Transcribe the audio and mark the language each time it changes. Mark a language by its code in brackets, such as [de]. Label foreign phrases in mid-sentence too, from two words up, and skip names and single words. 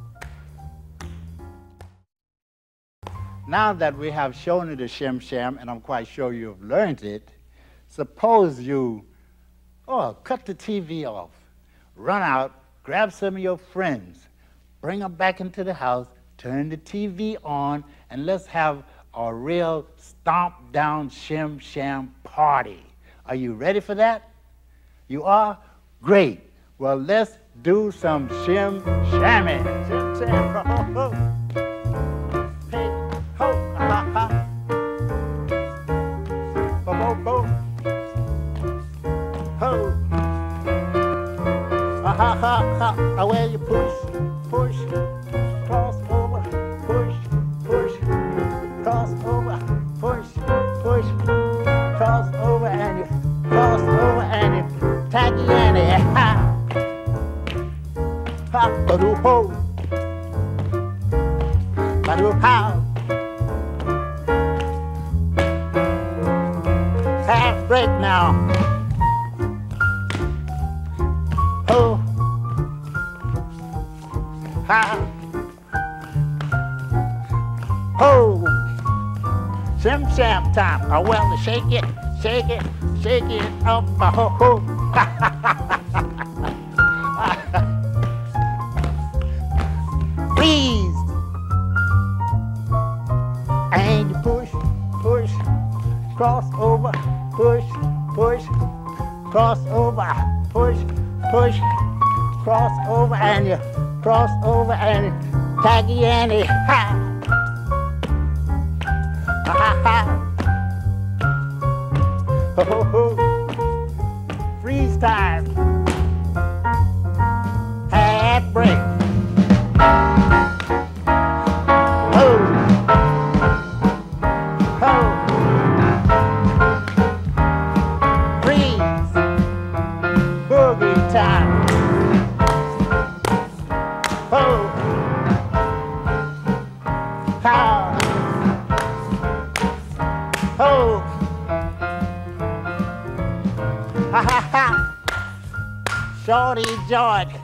[en] Now that we have shown you the Shim Sham, and I'm quite sure you've learned it, suppose you, cut the TV off, run out, grab some of your friends, bring them back into the house, turn the TV on, and let's have a real stomp-down Shim Sham party. Are you ready for that? You are? Great. Well, let's do some Shim Shamming. Shim Sham. Ho, ho. Hey, ho, ha, ha. Bo, bo, bo. Ho. Ha, ha, ha, ha. Away you push, push, cross over, push, push, cross over, push, push, cross over, and you cross over, and you tacky and you ha, ha, ba-doo ho, ba-doo how. Half break now. Ho, ha, ho. Shim Sham time. Oh, well, shake it, shake it, shake it up. Ho, ho. Freeze. And you push, push, cross over, push, push, cross over, push, push, cross over, and you cross over, and you taggy and you ha. Ha ha ha. Ho ho ho. Freeze time. Half break. Ho. Ho. Freeze. Boogie time. Ho. Ha. Ha ha ha! Shorty joint.